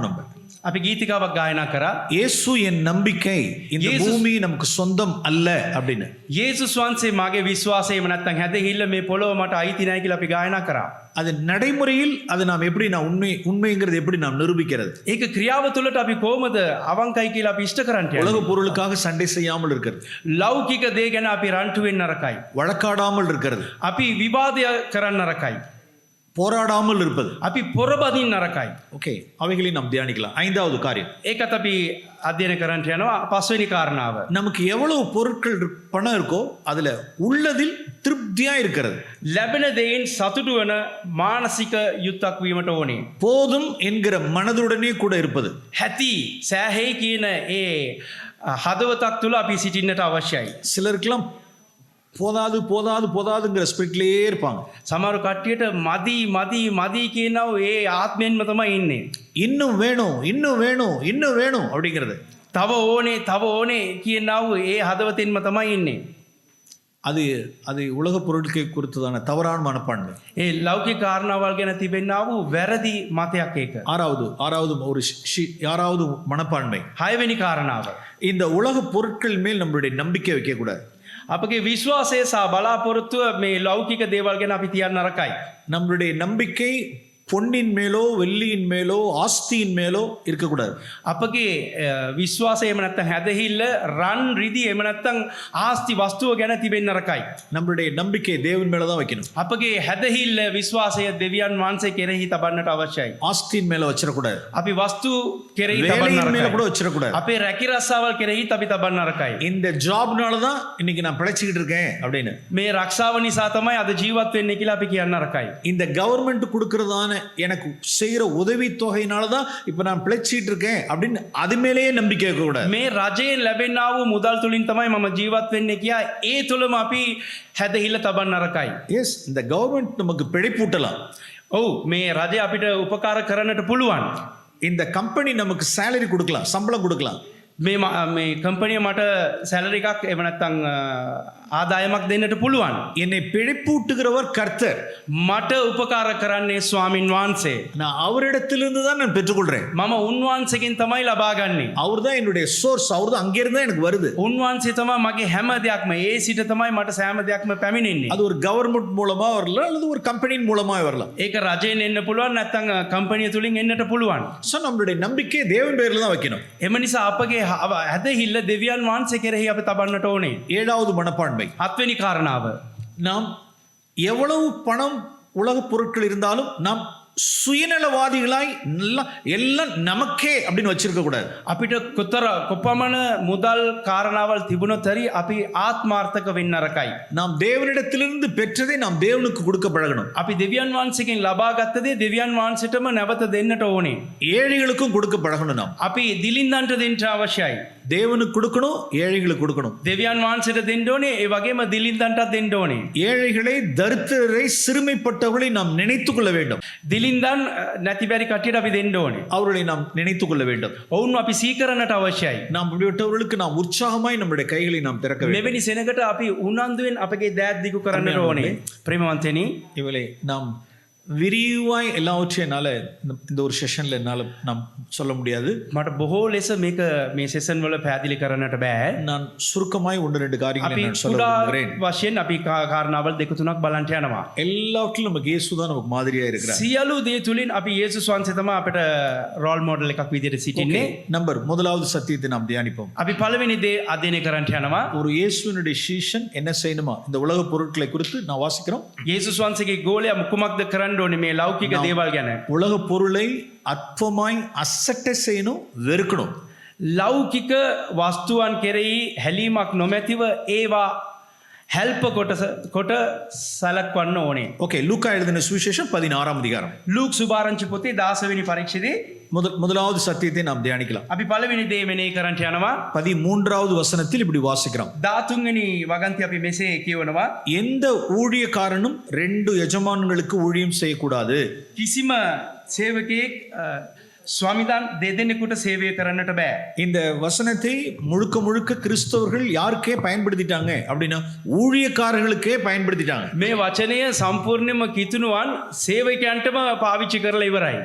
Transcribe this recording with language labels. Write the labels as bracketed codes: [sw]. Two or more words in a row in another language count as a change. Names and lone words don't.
[ta] நம்ம [si] අපි ගීතිකාවක් ගායනා කරා. [ta] இயேசு என் நம்பிக்கை, இந்த பூமி நமக்கு சொந்தம் அல்ல அப்படின்னு. [si] යේසුස් වහන්සේ මගේ විශ්වාසයම නැත්තම් හැදහිල්ල මේ පොළොව මට අයිති නැහැ කියලා අපි ගායනා කරා. [ta] அது நடைமுறையில் அது நாம் எப்படி நான் உண்மைங்கிறது எப்படி நாம் நிரூபிக்கிறது? [si] ඒක ක්‍රියාව තුළට අපි කොහොමද අවංකයි කියලා අපි ඉෂ්ට කරන්නේ? [ta] உலக பொருளுக்காக சண்டை செய்யாமல் இருக்கிறது, [si] ලෞකික දේ ගැන අපි රණ්ඩු වෙන්න නරකයි. [ta] வழக்காடாமல் இருக்கிறது, [si] අපි විවාදය කරන්න නරකයි. [ta] போராடாமல் இருப்பது. [si] අපි පොරබදින්න නරකයි. [ta] ஓகே, அவைகளை நாம் தியானிக்கலாம். 5வது காரியம், [si] ඒකත් අපි අධ්‍යයනය කරන්න යනවා. 5වෙනි කාරණාව. [ta] நமக்கு எவ்வளவு பொருட்கள் பணம் இருக்கோ அதுல உள்ளதில் திருப்தியா இருக்கிறது. [si] ලැබෙන දෙයින් සතුටු වන මානසික යුක්තක් වීමට ඕනේ. [ta] போதும் என்கிற மனதுடனே கூட இருப்பது. [si] හැති සෑහෙයි කියන ඒ හදවතක් තුළ අපි සිටින්නට අවශ්‍යයි. [ta] சிலருக்கெல்லாம் போதாது போதாது போதாதுங்கிற ஸ்பிரிட்லயே இருப்பாங்க. [si] සමහර කට්ටියට මදි මදි මදි කියනව ඒ ආත්මයෙන්ම තමයි ඉන්නේ. [ta] இன்னும் வேணும், இன்னும் வேணும், இன்னும் வேணும் அப்படிங்கிறது. [si] තව ඕනේ කියනව ඒ හදවතින්ම තමයි ඉන්නේ. [ta] அது அது உலக பொருட்களை குறித்ததான தவறான மனப்பான்மை. [si] ඒ ලෞකික කාරණාවල් ගැන තිබෙන්නා වූ වැරදි මතයක් ඒක. [ta] 6வது மனப்பான்மை, [si] 6වෙනි කාරණාව. [ta] இந்த உலக பொருட்கள் மேல் நம்மளுடைய நம்பிக்கை வைக்க கூடாது. [si] අපගේ විශ්වාසය සහ බලාපොරොත්තුව මේ ලෞකික දේවල් ගැන අපි තියන්න නරකයි. [ta] நம்மளுடைய நம்பிக்கை பொன்னின் மேலோ வெள்ளியின் மேலோ ஆஸ்தியின் மேலோ இருக்கக்கூடாது. [si] අපගේ විශ්වාසය එහෙම නැත්නම් හැදහිල්ල රන් රිදි එහෙම නැත්නම් ආස්ති වස්තුව ගැන තිබෙන්න නරකයි. [ta] நம்மளுடைய நம்பிக்கை தேவன் மேல தான் வைக்கணும். [si] අපගේ හැදහිල්ල විශ්වාසය දෙවියන් වහන්සේ කෙරෙහි තබන්නට අවශ්‍යයි. [ta] ஆஸ்தியின் மேல வச்சிடக்கூடாது. [si] අපි වස්තු කෙරෙහි තබන්න [ta] வேலையின் மேல கூட [si] නරකයි. [ta] வச்சிடக்கூடாது. [si] අපේ රැකිරස්සාවල් කෙරෙහි අපි තබන්න නරකයි. [ta] இந்த ஜாப்னால தான் இன்னைக்கு நான் பிழைச்சிக்கிட்டு இருக்கேன் அப்படின்னு. [si] මේ රක්ෂාව නිසා තමයි අද ජීවත් වෙන්නේ කියලා අපි කියන්න නරකයි. [ta] இந்த கவர்மெண்ட் கொடுக்கறதான எனக்கு செய்கிற உதவி தொகையினால தான் இப்போ நான் பிழைச்சிட்டு இருக்கேன் அப்படின்னு அது மேலேயே நம்பிக்கை இருக்கக்கூடாது. [si] මේ රජයෙන් ලැබෙන්නා වූ මුදල් තුලින් තමයි මම ජීවත් වෙන්නේ කියා ඒ තුලම අපි හැදහිල්ල තබන්න නරකයි. [ta] எஸ், இந்த கவர்மெண்ட் நமக்கு பிழைப்பூட்டலாம், [si] ඔව් මේ රජය අපිට උපකාර කරන්නට පුළුවන්. [ta] இந்த கம்பெனி நமக்கு சேலரி கொடுக்கலாம், சம்பளம் கொடுக்கலாம். [si] මේ කම්පැනිය මට සැලරි එකක් එහෙම නැත්නම් ආදායමක් දෙන්නට පුළුවන්. [ta] என்னை பிழைப்பூட்டுகிறவர் கர்த்தர். [si] මට උපකාර කරන්නේ ස්වාමින් වහන්සේ. [ta] நான் அவரிடத்திலிருந்து தான் நான் பெற்றுக்கொள்றேன். [si] මම උන්වහන්සේගෙන් තමයි ලබා ගන්නේ. [ta] அவர் தான் என்னுடைய சோர்ஸ், அவர் தான் அங்கிருந்து தான் எனக்கு வருது. [si] උන්වහන්සේ තමයි මගේ හැම දෙයක්ම. ඒ සිට තමයි මට සෑම දෙයක්ම පැමිණෙන්නේ. [ta] அது ஒரு கவர்மெண்ட் மூலமா வரலாம் அல்லது ஒரு கம்பெனியின் மூலமா வரலாம். [si] ඒක රජයෙන් එන්න පුළුවන් නැත්නම් කම්පැනිය තුලින් එන්නට පුළුවන්. [ta] ஸோ நம்மளுடைய நம்பிக்கை தேவன் பேர்ல தான் வைக்கணும். [si] එම නිසා අපගේ හැදහිල්ල දෙවියන් වහන්සේ කෙරෙහි අපි තබන්නට ඕනේ. [ta] ஏழாவது மனப்பான்மை, [si] හත්වෙනි කාරණාව. [ta] நாம் எவ்வளவு பணம் உலக பொருட்கள் இருந்தாலும் நாம் சுயநலவாதிகளாய் எல்லாம் நமக்கே அப்படின்னு வச்சிருக்க கூடாது. [si] අපිට කොපමණ මුදල් කාරණාවල් තිබුණොත් හරි අපි ආත්මාර්ථක වෙන්න නරකයි. [ta] நாம் தேவனிடத்திலிருந்து பெற்றதை நாம் தேவனுக்கு கொடுக்க பழகணும். [si] අපි දෙවියන් වහන්සේගෙන් ලබා ගත්ත දේ දෙවියන් වහන්සේටම නැවත දෙන්නට ඕනේ. [ta] ஏழைகளுக்கும் கொடுக்க பழகணும். நாம் [si] අපි දිලින්දන්ට දෙන්න අවශ්‍යයි. [ta] தேவனுக்கு கொடுக்கணும், ஏழைகளுக்கு கொடுக்கணும். [si] දෙවියන් වහන්සේට දෙන්න ඕනේ, ඒ වගේම දිලින්දන්ටත් දෙන්න ඕනේ. [ta] ஏழைகளை, தரித்திரரை, சிறுமைப்பட்டவர்களை நாம் நினைத்துக் கொள்ள வேண்டும். [si] දිලින්දන් නැති බැරි කට්ටියට අපි දෙන්න ඕනේ. [ta] அவர்களை நாம் நினைத்துக் கொள்ள வேண்டும். [si] ඔවුන් අපි සීකරන්නට අවශ්‍යයි. [ta] நாம் இப்படிப்பட்டவர்களுக்கு நாம் உற்சாகமாய் நம்முடைய கைகளை நாம் திறக்க வேண்டும். [si] මෙවැනි සෙනඟට අපි උනන්දුවෙන් අපගේ දෑත් දිගු කරන්නට ඕනේ. ප්‍රේමවන්තනි, [ta] இவளை நாம் விரிவாய் எல்லாவற்றையும் என்னால் இந்த ஒரு செஷனில் என்னால் நாம் சொல்ல முடியாது. [si] මට බොහෝ ලෙස මේක මේ සෙසන් වල පැහැදිලි කරන්නට බෑ. [ta] நான் சுருக்கமாய் ஒன்று ரெண்டு காரியங்களை [si] අපි [ta] நான் சொல்ல [si] කුඩා [ta] விரும்புகிறேன். [si] වශයෙන් අපි කාරණාවල් දෙක තුනක් බලන්ට යනවා. [ta] எல்லாவற்றிலும் நமக்கு இயேசு தான் நமக்கு மாதிரியா இருக்கிறார். [si] සියලු දේ තුලින් අපි යේසුස් වහන්සේ තමයි අපිට [en] role model [si] එකක් විදිහට සිටින්නේ. [ta] நம்பர் முதலாவது சத்தியத்தை நாம் தியானிப்போம். [si] අපි පළවෙනි දේ අධ්‍යයනය කරන්නට යනවා. [ta] ஒரு இயேசுவினுடைய சீஷன் என்ன செய்யணுமா இந்த உலக பொருட்களை குறித்து நான் வாசிக்கிறோம். [si] යේසුස් වහන්සේගේ ගෝලයා කුමක්ද කරන්න ඕනේ මේ ලෞකික දේවල් ගැන? [ta] உலக பொருளை அற்பமாய் அசட்டை செய்யணும், வெறுக்கணும். [si] ලෞකික වස්තුවන් කෙරෙහි හැලීමක් නොමැතිව ඒවා හැල්ප කොට සලක්වන්න ඕනේ. [ta] ஓகே, லூக்கா எழுதின சுவிசேஷம் 16ஆம் அதிகாரம். [si] ලූක් සුභාරංචි පොතේ 16 වෙනි පරීක්ෂණයේ [ta] முதலாவது சத்தியத்தை நாம் தியானிக்கலாம். [si] අපි පළවෙනි දේ මෙනෙහි කරන්නට යනවා. [ta] 13வது வசனத்தில் இப்படி வாசிக்கிறோம். [si] 13 වෙනි වගන්ති අපි මෙසේ කියවනවා. [ta] எந்த ஊழியக்காரனும் 2 எஜமான்களுக்கு ஊழியம் செய்யக்கூடாது. [si] කිසිම සේවකයෙක් ස්වාමිදාන් දෙදෙනෙකුට සේවය කරන්නට බෑ. [ta] இந்த வசனத்தை முழுக்க முழுக்க கிறிஸ்தவர்கள் யாருக்கே பயன்படுத்திட்டாங்க அப்படின்னா ஊழியக்காரர்களுக்கே பயன்படுத்திட்டாங்க. [si] මේ වචනය සම්පූර්ණයෙන්ම කිතුණුවන් සේවකයන්ටම පාවිච්චි කරලා ඉවරයි.